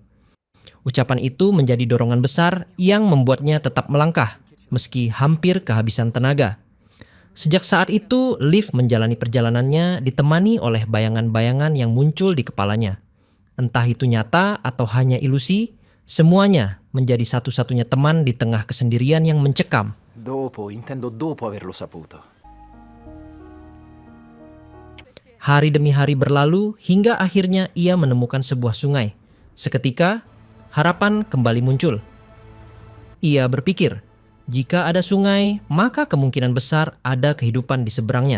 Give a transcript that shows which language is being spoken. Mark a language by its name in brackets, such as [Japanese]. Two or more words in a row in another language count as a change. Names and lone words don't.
[Indonesian] Ucapan itu menjadi dorongan besar yang membuatnya tetap melangkah, meski hampir kehabisan tenaga. Sejak saat itu, Liv menjalani perjalanannya ditemani oleh bayangan-bayangan yang muncul di kepalanya. Entah itu nyata atau hanya ilusi, semuanya menjadi satu-satunya teman di tengah kesendirian yang mencekam. [Italian] Intendo dopo averlo saputo. [Indonesian] Hari demi hari berlalu hingga akhirnya ia menemukan sebuah sungai. Seketika, harapan kembali muncul. Ia berpikir, jika ada sungai, maka kemungkinan besar ada kehidupan di seberangnya.